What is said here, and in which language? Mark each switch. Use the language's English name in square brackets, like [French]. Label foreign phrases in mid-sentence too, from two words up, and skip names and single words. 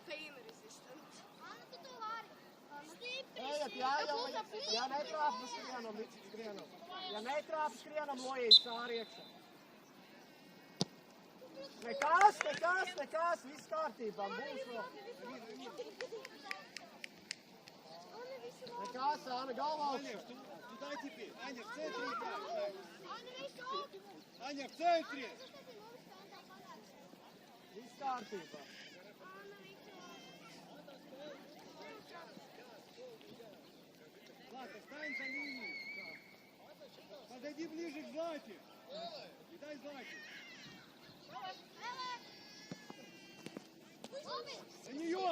[Latvian] Ejiet, ja netrāpa skrienam. Ja netrāpa skrienam, Lojīs sāri iekšā. Nekas, viss kārtībā, būs vēl. Nekas, Anna, galvā Аня, augšā. [Russian] туда теперь. Аня, в центре играй. Аня, в центре. [Latvian] Viss kārtībā. [Russian] Злата, встань за линию. Подойди ближе к Злате. И дай Злате. За нее.